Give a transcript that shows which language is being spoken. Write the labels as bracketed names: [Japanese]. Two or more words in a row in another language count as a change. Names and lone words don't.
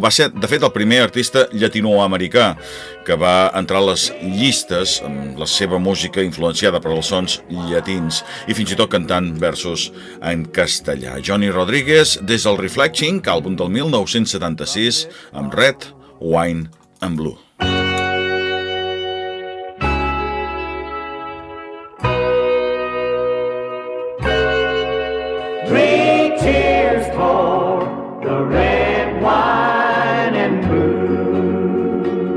[Catalan] Va ser, de fet, el primer artista llatinoamericà que va entrar a les llistes amb la seva música influenciada per els sons llatins i fins i tot cantant versos en castellà. Johnny Rodriguez des del Reflecting, àlbum del 1976, amb Red, Wine and Blue. [English] Three cheers for the red wine and blue.